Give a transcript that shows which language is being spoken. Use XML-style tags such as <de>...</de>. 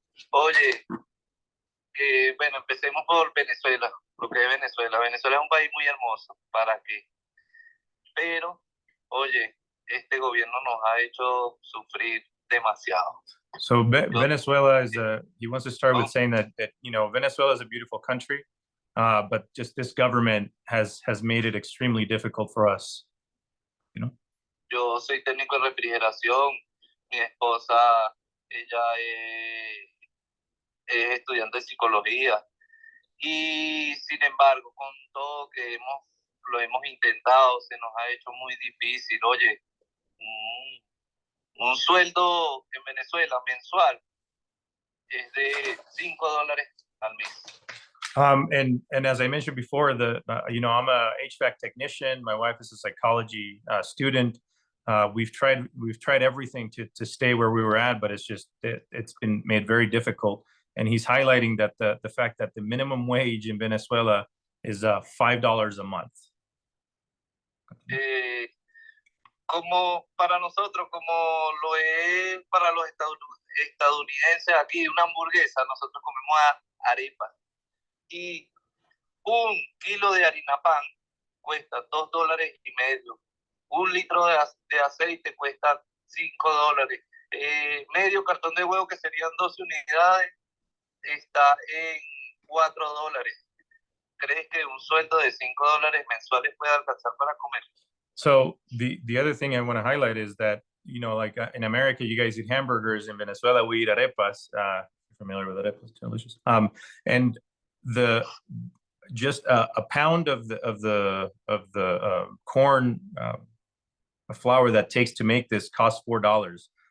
<es>Oye, bueno, empecemos por Venezuela. Lo que es Venezuela. Venezuela es un país muy hermoso. ¿Para qué? Pero, oye, este gobierno nos ha hecho sufrir demasiado.</es> <en>So Venezuela is he wants to start with saying that Venezuela is a beautiful country, but just this government has made it extremely difficult for us.</en> <es>Yo soy técnico de refrigeración. Mi esposa, ella es estudiante de psicología. Y sin embargo, con todo que lo hemos intentado, se nos ha hecho muy difícil. Oye, un sueldo en Venezuela mensual es de $5 al mes.</es> <en>And as I mentioned before, I'm a HVAC technician. My wife is a psychology student. We've tried everything to stay where we were at, but it's been made very difficult. And he's highlighting that the fact that the minimum wage in Venezuela is $5 a month.</en> <es>Como para nosotros, como lo es para los estadounidenses aquí, una hamburguesa, nosotros comemos arepas. Y un kilo de harina pan cuesta $2.50. Un litro de aceite cuesta $5. Medio cartón de huevo, que serían 12 unidades, está en $4. ¿Crees que un sueldo de $5 mensuales puede alcanzar para comer?</es> <en>So the other thing I want to highlight is that, like in America, you guys eat hamburgers. In Venezuela, we eat arepas. Familiar with arepas? Delicious. And just a pound of the corn flour that takes to make this costs $4.</en>